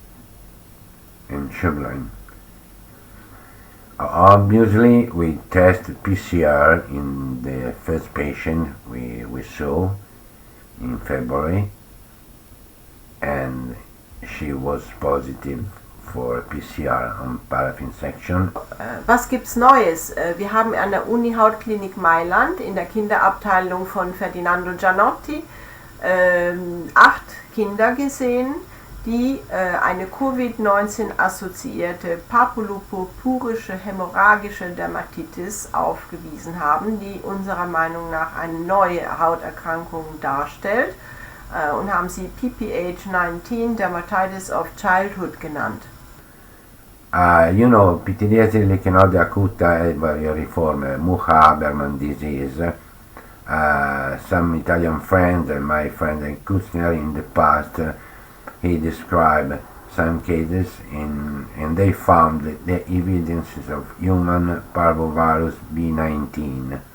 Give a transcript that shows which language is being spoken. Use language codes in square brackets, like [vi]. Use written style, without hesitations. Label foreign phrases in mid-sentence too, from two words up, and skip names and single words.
[en] Obviously, we tested PCR in the first patient we saw in February, and she was positive for PCR on paraffin section. [de] Was gibt's Neues? Wir haben an der Uni-Hautklinik Mailand in der Kinderabteilung von Ferdinando Gianotti 8 Kinder gesehen, die eine Covid-19-assoziierte papillopurpurische hämorrhagische Dermatitis aufgewiesen haben, die unserer Meinung nach eine neue Hauterkrankung darstellt, und haben sie PPH-19 Dermatitis of Childhood genannt. [it] Pityriasi lichenode acuta è varioliforme, [en] Mucha-Habermann disease. Some Italian friends and my friend Kutzner in the past, he described some cases and they found the evidences of human parvovirus B19.